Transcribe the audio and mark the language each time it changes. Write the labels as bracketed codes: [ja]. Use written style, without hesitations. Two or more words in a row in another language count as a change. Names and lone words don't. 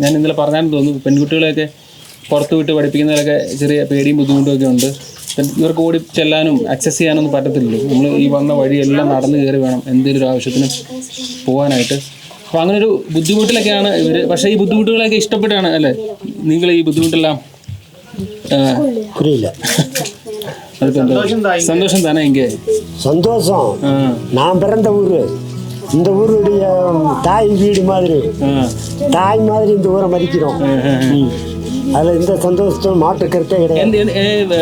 [ml] ഞാൻ ഇന്നലെ പറഞ്ഞാലും തോന്നുന്നു, പെൺകുട്ടികളെയൊക്കെ പുറത്ത് വിട്ട് പഠിപ്പിക്കുന്നതിലൊക്കെ ചെറിയ പേടിയും ബുദ്ധിമുട്ടും ഒക്കെ ഉണ്ട്. ഇവർക്ക് ഓടി ചെല്ലാനും ആക്സസ് ചെയ്യാനൊന്നും പറ്റത്തില്ലല്ലോ. നമ്മൾ ഈ വന്ന വഴിയെല്ലാം നടന്ന് കയറി വേണം എന്തെങ്കിലും ഒരു ആവശ്യത്തിന് പോകാനായിട്ട്. അപ്പോൾ അങ്ങനൊരു ബുദ്ധിമുട്ടിലൊക്കെയാണ് ഇവർ. പക്ഷേ ഈ ബുദ്ധിമുട്ടുകളൊക്കെ ഇഷ്ടപ്പെട്ടാണ് അല്ലേ നിങ്ങൾ ഈ ബുദ്ധിമുട്ടെല്ലാം? [ta] புரியல. சந்தோஷம் தானே இங்கே? சந்தோஷம். நான் பிறந்த ஊர், இந்த ஊருடைய தாய் வீடு மாதிரி, தாய் மாதிரி இந்த ஊரை மதிக்கிறோம். அதில் இந்த சந்தோஷம் மாற்று கருத்தே கிடையாது.